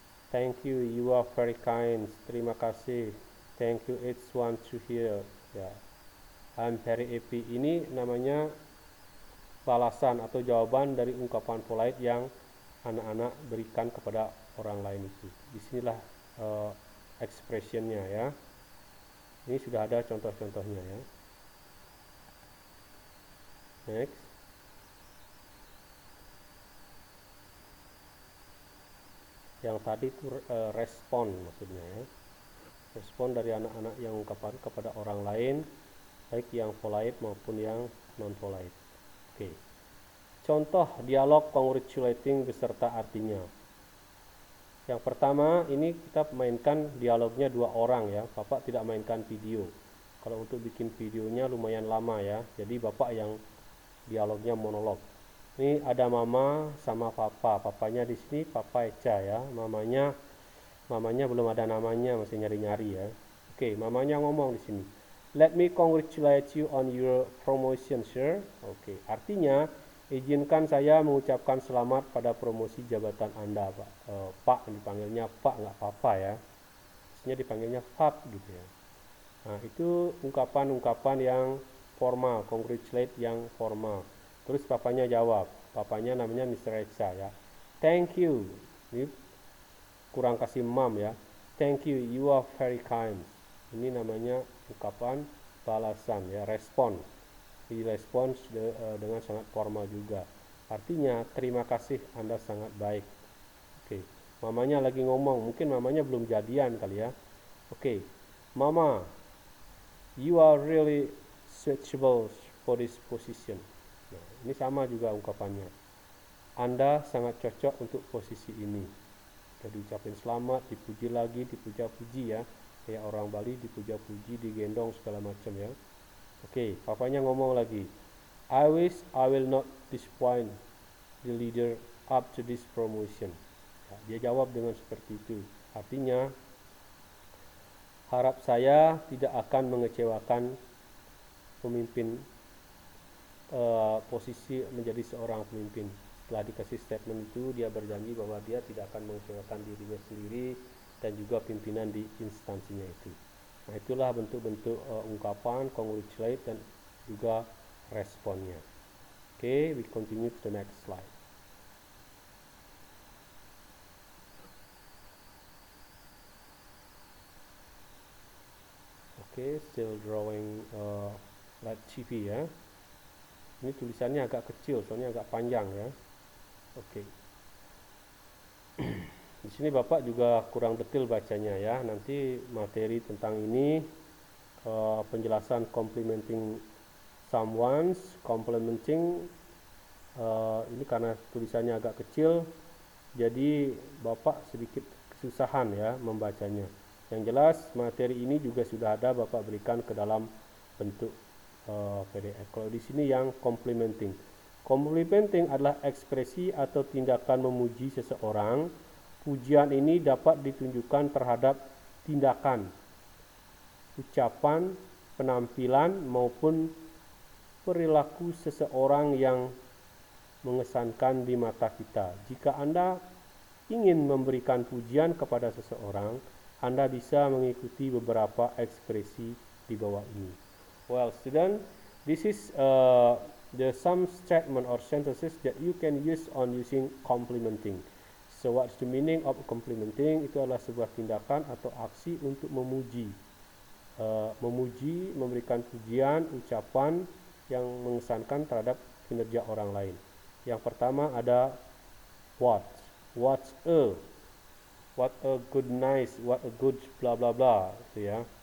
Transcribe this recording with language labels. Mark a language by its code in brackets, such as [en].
[en] Thank you, you are very kind. [id] Terima kasih. [en] Thank you, it's one to hear. Ya. I'm very happy. [id] Ini namanya balasan atau jawaban dari ungkapan polite yang anak-anak berikan kepada orang lain itu. Disinilah expressionnya ya. Ini sudah ada contoh-contohnya ya. Next. Yang tadi itu respon maksudnya ya. Respon dari anak-anak yang ungkapan kepada orang lain, baik yang polite maupun yang non polite. Oke. Contoh dialog congratulating beserta artinya. Yang pertama, ini kita mainkan dialognya 2 orang ya. Bapak tidak mainkan video. Kalau untuk bikin videonya lumayan lama ya. Jadi Bapak yang dialognya monolog. Ini ada mama sama papa. Papanya di sini Papa Echa ya. Mamanya belum ada namanya, masih nyari-nyari ya. Oke, mamanya ngomong di sini. [en] Let me congratulate you on your promotion, sir. [id] Oke, artinya izinkan saya mengucapkan selamat pada promosi jabatan Anda, Pak. Pak dipanggilnya Pak, nggak Papa ya. Biasanya dipanggilnya Pak gitu ya. Nah, itu ungkapan-ungkapan yang formal, congratulate yang formal. Terus papanya jawab, papanya namanya Mr. Echa ya. [en] Thank you. [id] Ini kurang kasih mam ya. [en] Thank you, you are very kind. [id] Ini namanya ungkapan balasan ya, respon. Direspons dengan sangat formal juga. Artinya, terima kasih, Anda sangat baik. Oke, mamanya lagi ngomong, mungkin mamanya belum jadian kali ya. [en] Oke, Mama, you are really suitable for this position. [id] Nah, ini sama juga ungkapannya. Anda sangat cocok untuk posisi ini. Udah diucapin selamat, dipuji lagi, dipuja-puji ya. Kayak orang Bali dipuja-puji, digendong segala macam ya. Oke, papanya ngomong lagi. [en] I wish I will not disappoint the leader up to this promotion. [id] Ya, dia jawab dengan seperti itu. Artinya, harap saya tidak akan mengecewakan pemimpin posisi menjadi seorang pemimpin. Setelah dikasih statement itu, dia berjanji bahwa dia tidak akan mengecewakan dirinya sendiri dan juga pimpinan di instansinya itu. Nah, itulah bentuk-bentuk ungkapan congratulate dan juga responnya. [en] Oke, we continue to the next slide. Oke, still drawing like TV ya. [id] Ini tulisannya agak kecil, soalnya agak panjang ya. Oke. Di sini Bapak juga kurang detail bacanya ya. Nanti materi tentang ini penjelasan complementing someone's, complementing ini karena tulisannya agak kecil, jadi Bapak sedikit kesusahan ya membacanya. Yang jelas materi ini juga sudah ada Bapak berikan ke dalam bentuk PDF. Kalau di sini yang complimenting. Complimenting adalah ekspresi atau tindakan memuji seseorang. Pujian ini dapat ditunjukkan terhadap tindakan, ucapan, penampilan maupun perilaku seseorang yang mengesankan di mata kita. Jika Anda ingin memberikan pujian kepada seseorang, Anda bisa mengikuti beberapa ekspresi di bawah ini. [en] Well, student, this is the some statement or sentences that you can use on using complimenting. So what's the meaning of complimenting? [id] Itu adalah sebuah tindakan atau aksi untuk memuji. Memuji, memberikan pujian, ucapan yang mengesankan terhadap kinerja orang lain. Yang pertama ada [en] what a good nice, what a good bla bla bla, [id] gitu ya.